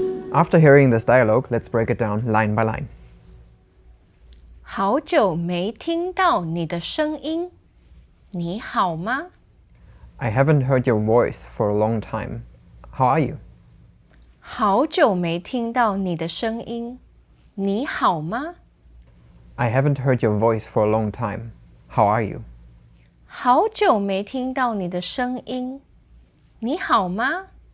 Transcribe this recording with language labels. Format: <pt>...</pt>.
<en>After hearing this dialogue, let's break it down line by line.</en> <zh>好久没听到你的声音，你好吗？</zh> <en>I haven't heard your voice for a long time. How are you?</en> <zh>好久没听到你的声音，你好吗？</zh> <en>I haven't heard your voice for a long time. How are you?</en> <zh>好久没听到你的声音，你好吗？</zh>